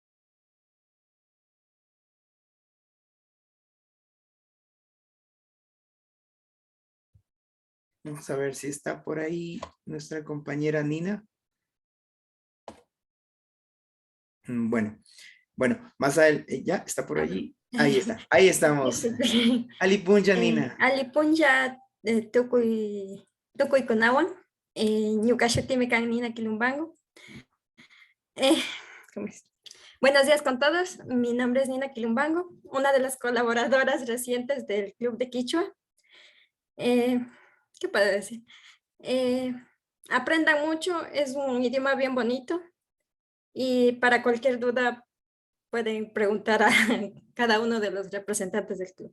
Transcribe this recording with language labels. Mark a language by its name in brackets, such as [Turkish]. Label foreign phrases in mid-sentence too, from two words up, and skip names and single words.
[Spanish] Vamos a ver si está por ahí nuestra compañera Nina. Bueno, más adelante, ya está por allí. Ahí estamos. [Quechua] Alipuncha, Nina. Alipuncha tukuy kunawan ñuka shutimi kan Nina Quilumbango. [Spanish] ¿Cómo es? Buenos días con todos, mi nombre es Nina Quilumbango, una de las colaboradoras recientes del Club de Quichua. ¿Qué puedo decir? Aprendan mucho, es un idioma bien bonito y para cualquier duda pueden preguntar a cada uno de los representantes del club.